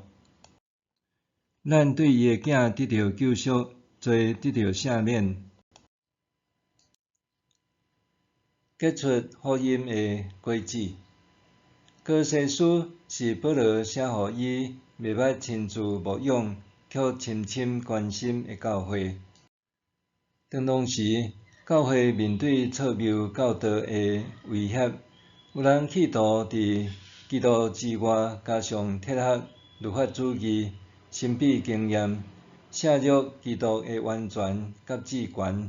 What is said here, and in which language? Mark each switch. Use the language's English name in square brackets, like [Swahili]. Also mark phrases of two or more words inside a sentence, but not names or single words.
[Min Nan Chinese] 咱对伊的囝得到救赎，罪得到赦免，结出福音的果子。哥罗西书是保罗写予伊袂捌亲自牧养，却深深关心的教会。当时，教会面对错谬教导的威胁，有人企图伫基督之外加上铁盒律法主义、神秘经验，削弱基督的完全甲至权。